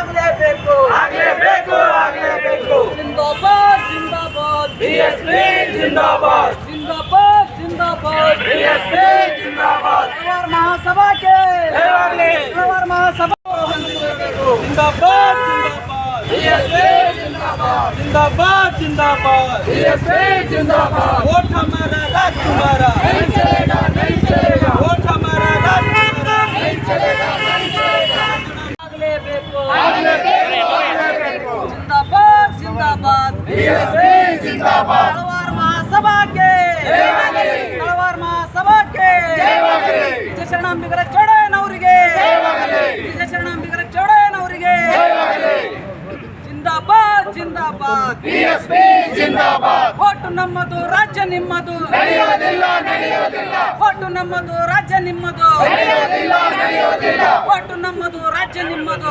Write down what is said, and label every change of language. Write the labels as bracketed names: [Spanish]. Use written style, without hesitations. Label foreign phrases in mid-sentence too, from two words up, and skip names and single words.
[Kannada] ಜಿಂದಾಬಾದ್ BSP ಜಿಂದಾಬಾದ್. ಹಲವಾರು ಮಹಾಸಭಾ ಜಿಂದಾಬಾದ್. [Hindi] वोट हमारा राज तुम्हारा, वोट हमारा राज जिंदाबाद हलवार महासभा के ವಿಜಯ ಶರಣಾಂಬಿಗರ ಚೌಡಯ್ಯನವರಿಗೆ ಜಿಂದಾಬಾದ್ BSP ಜಿಂದಾಬಾದ್. [Kannada] ಓಟು ನಮ್ಮದು ರಾಜ್ಯ ನಿಮ್ಮದು, ಓಟು ನಮ್ಮದು ರಾಜ್ಯ ನಿಮ್ಮದು, ಓಟು ನಮ್ಮದು ರಾಜ್ಯ ನಿಮ್ಮದು.